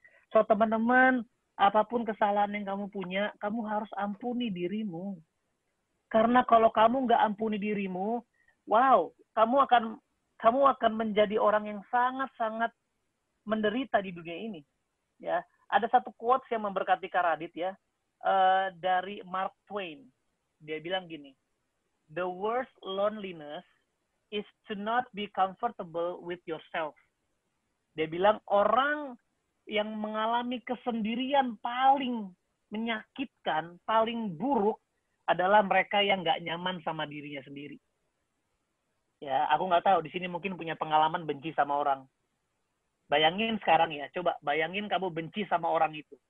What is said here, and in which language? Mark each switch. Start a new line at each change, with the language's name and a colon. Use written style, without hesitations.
Indonesian: So teman-teman, apapun kesalahan yang kamu punya, kamu harus ampuni dirimu. Karena kalau kamu nggak ampuni dirimu, wow, kamu akan menjadi orang yang sangat-sangat menderita di dunia ini. Ya, ada satu quotes yang memberkati Kak Radit ya, dari Mark Twain. Dia bilang gini,
English: the worst loneliness is to not be comfortable with yourself.
Indonesian: Dia bilang orang yang mengalami kesendirian paling menyakitkan, paling buruk adalah mereka yang nggak nyaman sama dirinya sendiri. Ya, aku nggak tahu di sini mungkin punya pengalaman benci sama orang. Bayangin sekarang ya, coba bayangin kamu benci sama orang itu.